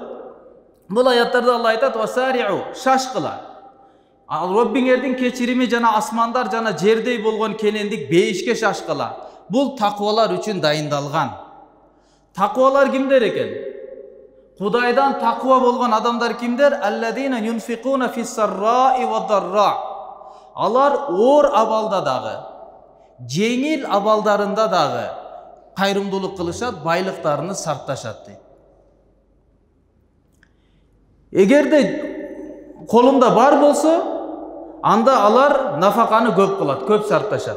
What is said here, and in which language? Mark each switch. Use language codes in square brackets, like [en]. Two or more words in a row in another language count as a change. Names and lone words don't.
[ky] Бул аяттарда Алла айтат: "Васариу", шашкыла. Раббиңердин кечирими жана асмандар жана жердей болгон кенендик бейишке шашкыла. Бул таквалар үчүн дайындалган. Таквалар кимдер экен? Кудайдан таква болгон адамдар кимдер? [ar] الذين ينفقون في السراء والضراء. [ky] Алар оор абалда дагы, жеңил абалдарында дагы кайрымдуулук кылышат, байлыктарыны сарпташат дейт. Эгерде колунда бар болсо, анда алар нафаканы көп кылат, көп сарпташат.